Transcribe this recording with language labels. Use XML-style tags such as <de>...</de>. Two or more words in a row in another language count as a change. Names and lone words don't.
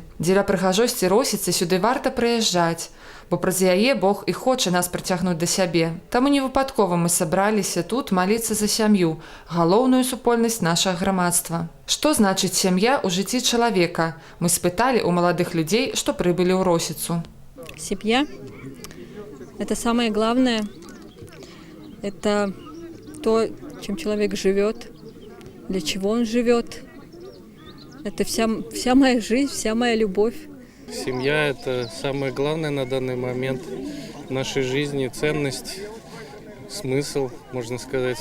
<be>Дзеля прыгажосці Росіцы сюды варта прыязджаць, бо праз яе Бог і хоча нас прыцягнуць да сябе. Таму не выпадкова мы сабраліся тут маліцца за сям'ю, галоўную супольнасць нашага грамадства. Што значыць сям'я ў жыцці чалавека? Мы спыталі ў маладых людзей, што прыбылі ў Росіцу.</be> <ru>Семья – это самое главное. Это то, чем человек живет, для чего он живет. Это вся моя жизнь, вся моя любовь. Семья – это самое главное на данный момент в нашей жизни, ценность, смысл, можно сказать.</ru>